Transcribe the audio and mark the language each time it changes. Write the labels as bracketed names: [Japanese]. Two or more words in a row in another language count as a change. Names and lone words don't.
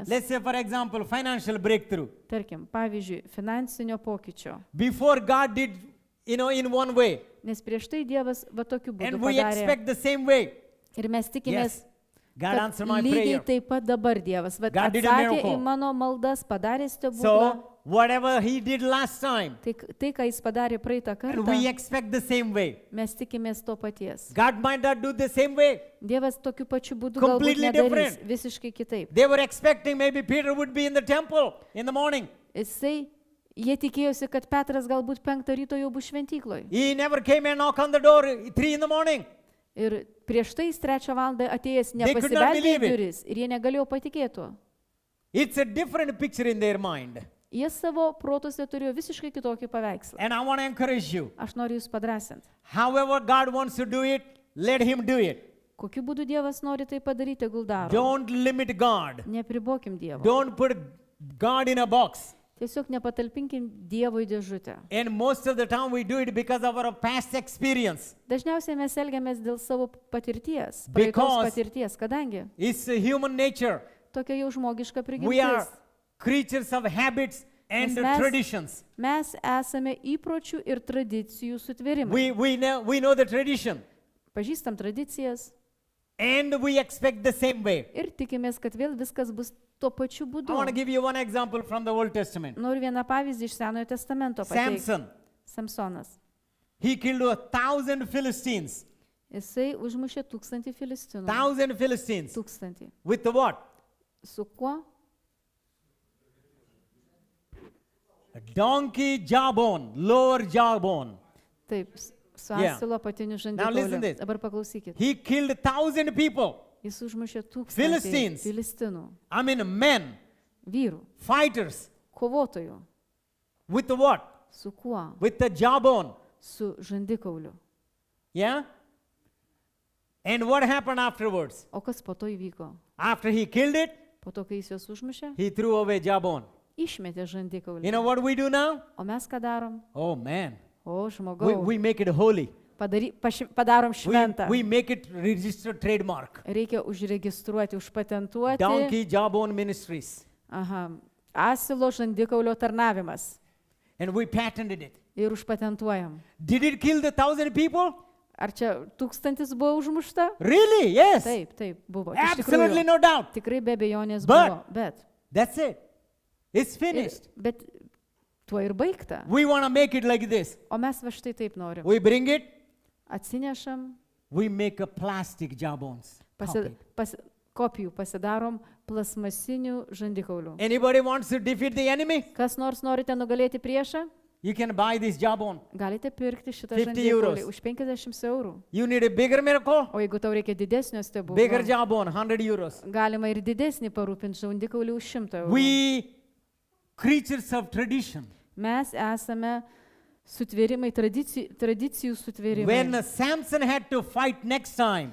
[English] Let's say, for example, financial breakthrough. [Lithuanian] tarkim, pavyzdžiui, finansinio pokyčio. [English] Before God did, in one way, [Lithuanian] Nes prieš tai Dievas va tokiu būdu [English] and we [Lithuanian] padarė. [English] expect the same way. [Lithuanian] Ir mes tikimės, [English] Yes, God [Lithuanian] kad [English] answered my [Lithuanian] lygiai [English] prayer. [Lithuanian] taip pat dabar Dievas va, [English] God did a [Lithuanian] atsakė [English] miracle. [Lithuanian] į mano maldas, padarė stebuklą. [English] So, whatever He did last time, [Lithuanian] Tai, ką jis padarė praeitą [English] and we [Lithuanian] kartą, [English] expect the same way. [Lithuanian] mes tikimės to paties. [English] God might not do the same way. [Lithuanian] Dievas tokiu pačiu būdu galbūt [English] Completely [Lithuanian] nedarys, [English] different. [Lithuanian] visiškai kitaip. [English] They were expecting maybe Peter would be in the temple in the morning. [Lithuanian] Jie tikėjosi, kad Petras galbūt 5 ryto jau bus šventykloje. [English] He never came and knocked on the door 3 in the morning. [Lithuanian] Ir prieš tai jis 3 valandą atėjęs [English] They could not [Lithuanian] nepasibeldė į [English] believe it. [Lithuanian] duris ir jie negalėjo patikėti. [English] It's a different picture in their mind. [Lithuanian] Jie savo protose turėjo visiškai kitokį paveikslą. [English] And I want to encourage you. [Lithuanian] Aš noriu jūs padrasinti. [English] However God wants to do it, let Him do it. [Lithuanian] Kokiu būdu Dievas nori tai padaryti, tegul daro. [English] Don't limit God. [Lithuanian] Nepribokim Dievo. [English] Don't put God in a box. [Lithuanian] Tiesiog nepatalpinkim Dievo į dėžutę. [English] And most of the time we do it because of our past experience. [Lithuanian] Dažniausiai mes elgiamės dėl savo patirties, [English] Because- [Lithuanian] praeitos patirties, kadangi [English] It's a human nature. [Lithuanian] tokia jau žmogiška [English] We are [Lithuanian] prigimtis. [English] creatures of habits and [Lithuanian] Nes mes- [English] traditions. [Lithuanian] Mes esame įpročių ir tradicijų sutvėrimai. [English] We know the tradition. [Lithuanian] Pažįstam tradicijas [English] And we expect the same way. [Lithuanian] ir tikimės, kad vėl viskas bus tuo pačiu būdu. [English] I want to give you one example from the Old Testament. [Lithuanian] Noriu vieną pavyzdį iš Senojo testamento pateikti. [English] Samson. [Lithuanian] Samsonas. [English] He killed 1,000 Philistines. [Lithuanian] Jisai užmušė 1000 filistinų. [English] 1,000 Philistines. [Lithuanian] 1000. [English] With the what? [Lithuanian] Su kuo? [English] A donkey jawbone, lower jawbone. [Lithuanian] Taip, su [English] Yeah. [Lithuanian] asilo apatiniu [English] Now listen [Lithuanian] žandikauliu. [English] this. [Lithuanian] Dabar paklausykit. [English] He killed 1,000 people. [Lithuanian] Jis užmušė 1000 [English] Philistines. [Lithuanian] filistinų. [English] I mean, men, [Lithuanian] Vyrų, [English] fighters. [Lithuanian] kovotojų. [English] With the what? [Lithuanian] Su kuo? [English] With the jawbone. [Lithuanian] Su žandikauliu. [English] Yeah? And what happened afterwards? [Lithuanian] O kas po to įvyko? [English] After he killed it, [Lithuanian] Po to, kai jis juos užmušė, [English] he threw away jawbone. [Lithuanian] išmetė žandikaulį. [English] You know what we do now? [Lithuanian] O mes ką darom? [English] Oh man, [Lithuanian] O, žmogau, [English] we make it holy. [Lithuanian] Padarom šventą. [English] We make it registered trademark. [Lithuanian] Reikia užregistruoti, užpatentuoti. [English] Donkey jawbone ministries. Aha. [Lithuanian] Asilo žandikaulio tarnavimas. [English] And we patented it. [Lithuanian] Ir užpatentuojam. [English] Did it kill the 1,000 people? [Lithuanian] Ar čia 1000 buvo užmušta? [English] Really? Yes. [Lithuanian] Taip, taip, buvo. Iš [English] Absolutely [Lithuanian] tikrųjų, [English] no doubt. [Lithuanian] tikrai be abejonės [English] But- [Lithuanian] buvo. Bet, [English] That's it. It's finished. [Lithuanian] bet tuo ir baigta. [English] We want to make it like this. [Lithuanian] O mes va štai taip norim. [English] We bring it, [Lithuanian] Atsinešam, [English] we make a plastic jawbones. [Lithuanian] kopijų pasidarom plasmasinių žandikaulių. [English] Anybody wants to defeat the enemy? [Lithuanian] Kas nors norite nugalėti priešą? [English] You can buy this jawbone. [Lithuanian] Galite pirkti šitą [English] 50 [Lithuanian] žandikaulį [English] euros. [Lithuanian] už 50 eurų. [English] You need a bigger miracle? [Lithuanian] O jeigu tau reikia didesnio [English] Bigger [Lithuanian] stebuklo, [English] jawbone, 100 euros. [Lithuanian] galima ir didesnį parūpinti žandikaulį už 100 eurų. [English] We creatures of tradition. [Lithuanian] Mes esame sutvėrimai, tradicijų sutvėrimai. [English] When Samson had to fight next time,